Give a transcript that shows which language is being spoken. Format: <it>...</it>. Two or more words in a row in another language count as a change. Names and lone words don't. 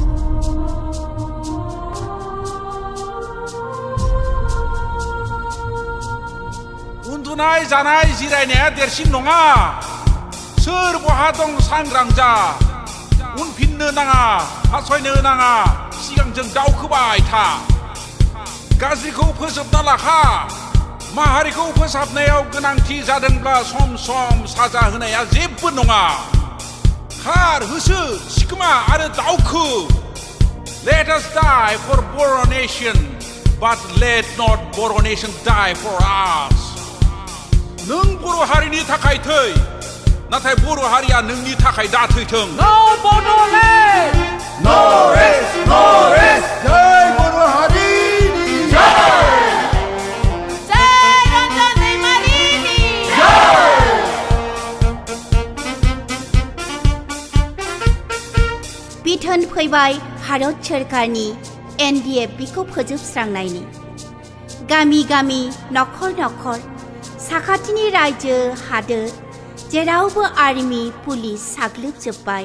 <brx>उन्दुनाय जानाय जिरायनाया देरसिन नङा सोर बहा दं सांग्रां जा उनफिननो नाङा हासयनो नाङा सिगांजों दावखोबाय था गाज्रिखौ फोजोबना लाखा माहारिखौ फोसाबनायाव गोनांथि जादोंब्ला सम सम साजा होनाया जेबो नङा खार होसो सिखोमा आरो दावखो</brx> <en>Let us die for Boro nation but let not Boro nation die for us</en> <brx>नों बर' हारिनि थाखाय थै नाथाय बर' हारिया नोंनि थाखाय दा थैथों</brx> <en>No Bodoland! No rest, no rest.</en> <brx>जय बर' हारिनि जय जय रन्जन दैमारिनि बिथोन फैबाय भारत सोरखारनि NDFB खौ फोजोबस्रांनायनि गामि गामि नखर नखर साखाथिनि रायजो हादोर जेरावबो आर्मि पुलिस साग्लोबजोब्बाय।</brx>